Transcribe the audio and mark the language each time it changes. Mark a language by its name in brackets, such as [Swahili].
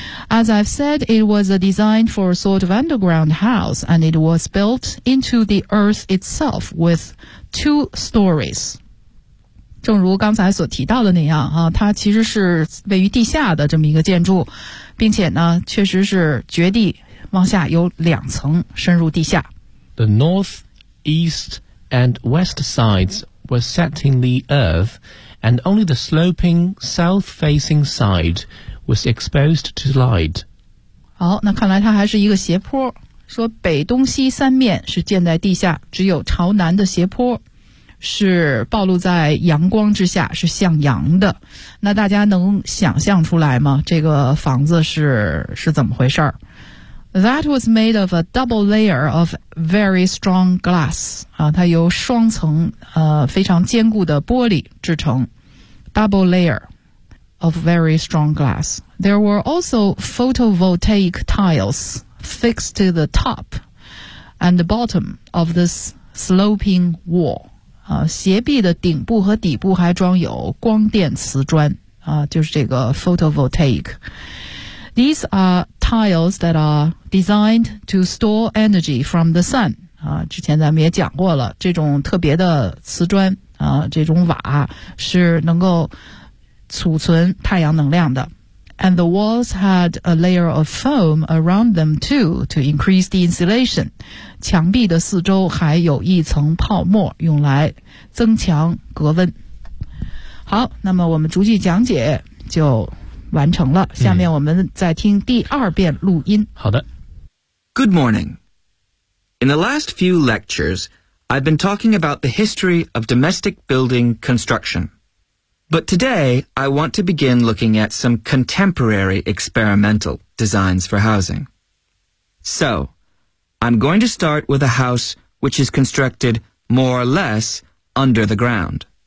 [English] As I've said, it was a design for a sort of underground house, and it was built into the earth itself with two stories. [Chinese] 正如刚才所提到的那样啊，它其实是位于地下的这么一个建筑，并且呢，确实是掘地往下有两层深入地下。 [English] The north, east, and west sides were set in the earth, and only the sloping south-facing side was exposed to light. [Chinese] 好，那看来它还是一个斜坡。说北东西三面是建在地下，只有朝南的斜坡是暴露在阳光之下，是向阳的。那大家能想象出来吗？这个房子是怎么回事儿？ [English] That was made of a double layer of very strong glass. [Chinese] 啊，它由双层非常坚固的玻璃制成。 [English] Double layer of very strong glass. There were also photovoltaic tiles fixed to the top and the bottom of this sloping wall. [Chinese] 啊，斜壁的顶部和底部还装有光电瓷砖。啊，就是这个 photovoltaic. [English] These are tiles that are designed to store energy from the sun. [Chinese] 啊，之前咱们也讲过了，这种特别的瓷砖啊，这种瓦是能够储存太阳能量的。 [English] And the walls had a layer of foam around them too to increase the insulation. [Chinese] 墙壁的四周还有一层泡沫，用来增强隔温。好，那么我们逐句讲解就。完成了，下面我们再听第二遍录音。好的。 [English] Good morning. In the last few lectures, I've been talking about the history of domestic building construction. But today, I want to begin looking at some contemporary experimental designs for housing. So, I'm going to start with a house which is constructed more or less under the ground.